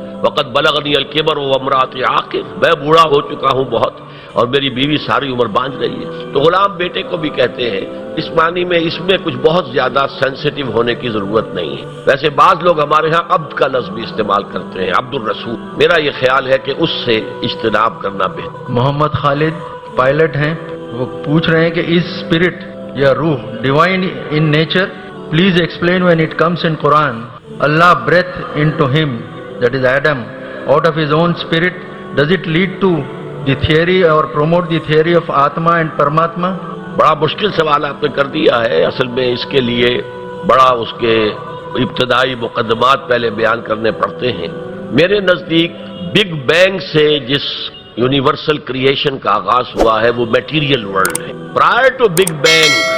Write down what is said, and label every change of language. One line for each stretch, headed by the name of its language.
Arabic: وقد بلغنی الکبر وامرأتی عاقر،
Urdu: میں بوڑھا ہو چکا ہوں بہت اور میری بیوی ساری عمر باندھ رہی ہے۔ تو غلام بیٹے کو بھی کہتے ہیں، اس معنی میں اس میں کچھ بہت زیادہ سینسیٹیو ہونے کی ضرورت نہیں ہے۔ ویسے بعض لوگ ہمارے ہاں عبد کا لفظ بھی استعمال کرتے ہیں، عبد الرسول، میرا یہ خیال ہے کہ اس سے اجتناب کرنا بہتر۔ محمد خالد پائلٹ ہیں، وہ پوچھ رہے ہیں کہ اس
English: Spirit یا روح divine in nature, please explain when it comes in Quran Allah breath into him, that is Adam, out of his own spirit, does it lead to the theory or promote the theory of Atma and Paramatma?
Urdu: بڑا مشکل سوال آپ نے کر دیا ہے، اصل میں اس کے لیے بڑا اس کے ابتدائی مقدمات پہلے بیان کرنے پڑتے ہیں۔ میرے نزدیک بگ بینگ سے جس یونیورسل کریشن کا آغاز ہوا ہے وہ میٹیریل ورلڈ ہے۔ Prior to big bang